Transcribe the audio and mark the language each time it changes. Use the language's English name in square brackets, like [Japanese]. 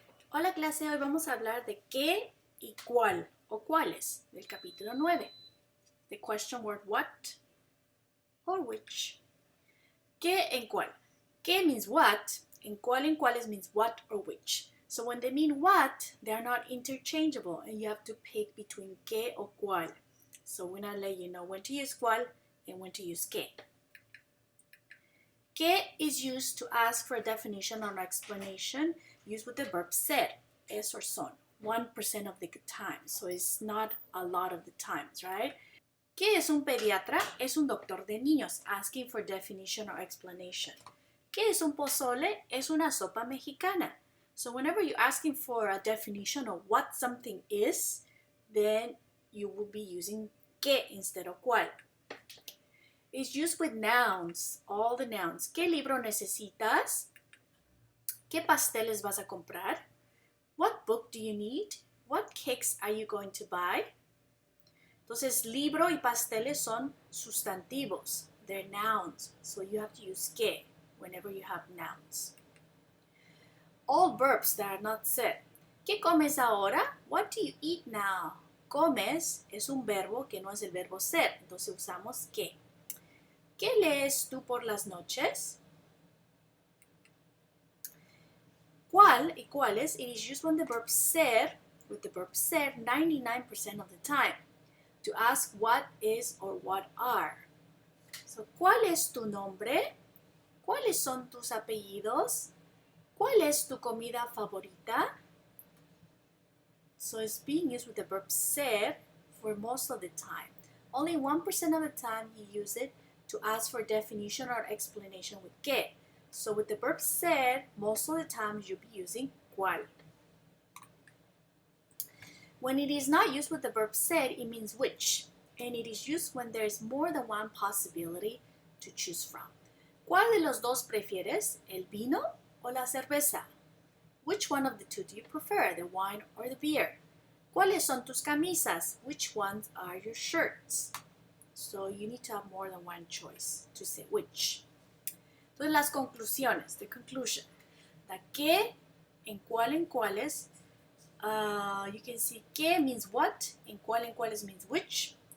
[Spanish] Hola clase, hoy vamos a hablar de qué y cuál o cuáles del capítulo 9. [English] The question word what or which. [Spanish] ¿Qué en cuál? [English] ¿Qué means what and cuál en cuáles means what or which. So when they mean what, they are not interchangeable and you have to pick between qué or cuál. So we're going to let you know when to use cuál and when to use qué. ¿Qué is used to ask for a definition or explanation used with the verb ser, es or son, 1% of the time. So it's not a lot of the times, right? [Spanish] ¿Qué es un pediatra? Es un doctor de niños, [English] asking for definition or explanation. [Spanish] ¿Qué es un pozole? Es una sopa mexicana. [English] So whenever you're asking for a definition of what something is, then you will be using qué instead of cuál. It's used with nouns, all the nouns. [Spanish] ¿Qué libro necesitas? ¿Qué pasteles vas a comprar? [English] What book do you need? What cakes are you going to buy? [Spanish] Entonces, libro y pasteles son sustantivos. [English] They're nouns. So you have to use que whenever you have nouns. All verbs that are not said. [Spanish] ¿Qué comes ahora? [English] What do you eat now? [Spanish] Comes es un verbo que no es el verbo ser. Entonces usamos que. ¿Qué lees tú por las noches? ¿Cuál y cuáles? [English] It is used when the verb ser, with the verb ser 99% of the time, to ask what is or what are. [Spanish] So, ¿cuál es tu nombre? ¿Cuáles son tus apellidos? ¿Cuál es tu comida favorita? [English] So it's being used with the verb ser for most of the time. Only 1% of the time you use it to ask for definition or explanation with que. So with the verb ser, most of the time you'll be using cuál. When it is not used with the verb ser, it means which, and it is used when there is more than one possibility to choose from. [Spanish] ¿Cuál de los dos prefieres, el vino o la cerveza? [English] Which one of the two do you prefer, the wine or the beer? [Spanish] ¿Cuáles son tus camisas? [English] Which ones are your shirts? So you need to have more than one choice to say which. [Spanish] Entonces las conclusiones, [English] the conclusion. The qué, en cuáles, you can see que means what, en cuáles means which.